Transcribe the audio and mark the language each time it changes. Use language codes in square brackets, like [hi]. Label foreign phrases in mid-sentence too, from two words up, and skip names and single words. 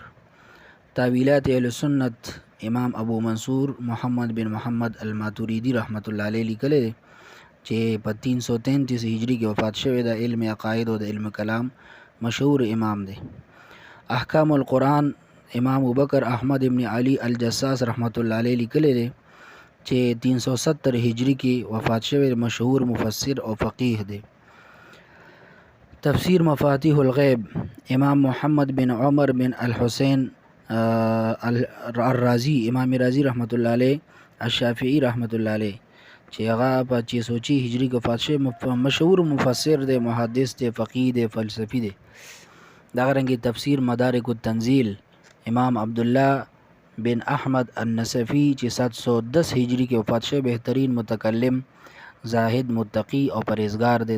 [ps] تاویلات اهل سنت امام ابو منصور محمد بن محمد الماتوریدی [ar] رحمت الله علیه [ps] لیکل دي چې په 333 هجری کې وفات شوی. د علم عقاید او د علم کلام مشهور امام دی. احکام القرآن امام ابوبکر احمد ابن علی الجساس [ar] رحمت الله علیه [ps] لیکل دي چې 370 هجری کې وفات شوی مشهور مفسر او فقیه دی. تفسیر مفاتیح الغیب امام محمد بن عمر بن الحسین الرازی امام رازی [ar] رحمت الله علیه [ps] الشافعی [ar] رحمت الله علیه [ps] چې هغه په 606 هجری کې وفات شوی مشهور مفسر دی، محدث دی، فقیه دی، فلسفی دی. دغه رنګ تفسیر مدارک التنزیل امام عبدالله بن احمد النصفی چې 710 هجری کې وفات شوی بهترین متکلم زاهد متقی او پرهیزګار دی.